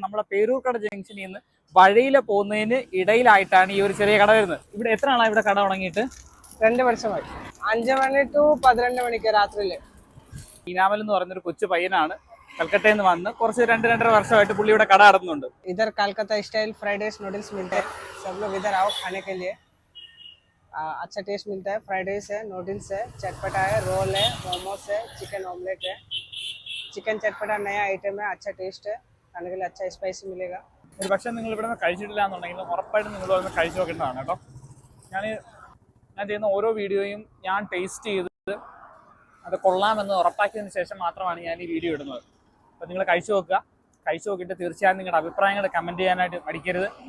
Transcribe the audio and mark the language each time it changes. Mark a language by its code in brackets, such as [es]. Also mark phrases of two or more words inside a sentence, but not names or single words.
[ml] നമ്മുടെ പേരൂർക്കട ജംഗ്ഷനിൽ നിന്ന് വഴിയില പോകുന്നതിന് ഇടയിലായിട്ടാണ് ഈ ഒരു ചെറിയ കട വരുന്നത്. ഇവിടെ എത്ര ആളാണ് ഇവിടെ കട തുടങ്ങിയിട്ട്? 2 വർഷമായി. 5 മണി ടു 12 മണിക്ക് രാത്രിയില്. ഇനാമൽ എന്ന് പറയുന്നൊരു കൊച്ചു പയ്യനാണ്. कलकत्ते നിന്ന് വന്ന് കുറച്ച് 2-2.5 വർഷമായിട്ട് പുള്ളി ഇവിടെ കട നടത്തുന്നുണ്ട്. [hi] इधर कलकत्ता स्टाइल फ्राइड राइस नूडल्स मिलते हैं, सब लोग इधर आओ खाने के लिए। अच्छा टेस्ट मिलता है। फ्राइड राइस है, नूडल्स है, चटपटा है, रोल है, मोमोस है, चिकन ऑमलेट है। चिकन चटपटा नया आइटम है, अच्छा टेस्ट है, खाने के लिए अच्छा स्पाइसी मिलेगा। [ml] ഒരു പക്ഷേ നിങ്ങൾ ഇവിടെ നിന്ന് കഴിച്ചിട്ടില്ല എന്നുണ്ടെങ്കിൽ ഉറപ്പായിട്ടും നിങ്ങൾ വന്ന് കഴിച്ചു നോക്കേണ്ടതാണ് കേട്ടോ. ഞാൻ ചെയ്യുന്ന ഓരോ വീഡിയോയും ഞാൻ ടേസ്റ്റ് ചെയ്ത് അത് കൊള്ളാമെന്ന് ഉറപ്പാക്കിയതിന് ശേഷം മാത്രമാണ് ഞാൻ ഈ വീഡിയോ ഇടുന്നത്. അപ്പോൾ നിങ്ങൾ കഴിച്ചു നോക്കിയിട്ട് തീർച്ചയായും നിങ്ങളുടെ അഭിപ്രായങ്ങൾ കമൻറ്റ് ചെയ്യാനായിട്ട് മടിക്കരുത്.